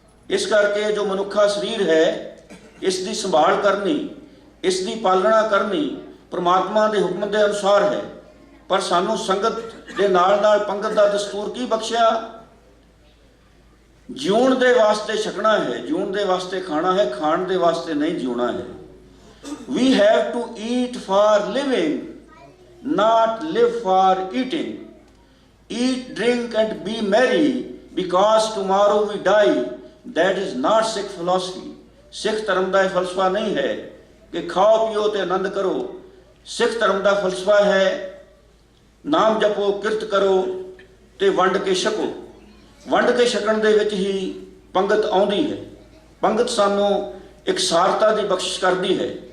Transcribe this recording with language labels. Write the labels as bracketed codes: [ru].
[pa] ਇਸ ਕਰਕੇ ਜੋ ਮਨੁੱਖਾ ਸਰੀਰ ਹੈ, ਇਸ ਦੀ ਸੰਭਾਲ ਕਰਨੀ, ਇਸ ਦੀ ਪਾਲਣਾ ਕਰਨੀ ਪ੍ਰਮਾਤਮਾ ਦੇ ਹੁਕਮ ਦੇ ਅਨੁਸਾਰ ਹੈ। ਪਰ ਸਾਨੂੰ ਸੰਗਤ ਦੇ ਨਾਲ ਨਾਲ ਪੰਗਤ ਦਾ ਦਸਤੂਰ ਕੀ ਬਖਸ਼ਿਆ? ਜਿਉਣ ਦੇ ਵਾਸਤੇ ਛਕਣਾ ਹੈ, ਜਿਉਣ ਦੇ ਵਾਸਤੇ ਖਾਣਾ ਹੈ, ਖਾਣ ਦੇ ਵਾਸਤੇ ਨਹੀਂ ਜਿਉਣਾ ਹੈ। [en] We have to eat for living, not live for eating. Eat, drink and be merry, because tomorrow we die. That is not Sikh philosophy. [pa] ਸਿੱਖ ਧਰਮ ਦਾ ਇਹ ਫਲਸਫਾ ਨਹੀਂ ਹੈ ਕਿ ਖਾਓ ਪੀਓ ਤੇ ਆਨੰਦ ਕਰੋ। ਸਿੱਖ ਧਰਮ ਦਾ ਫਲਸਫਾ ਹੈ ਨਾਮ ਜਪੋ, ਕਿਰਤ ਕਰੋ ਤੇ ਵੰਡ ਕੇ ਛਕੋ। ਵੰਡ ਕੇ ਛਕਣ ਦੇ ਵਿੱਚ ਹੀ ਪੰਗਤ ਆਉਂਦੀ ਹੈ। ਪੰਗਤ ਸਾਨੂੰ ਇੱਕ ਸਾਰਤਾ ਦੀ ਬਖਸ਼ਿਸ਼ ਕਰਦੀ ਹੈ।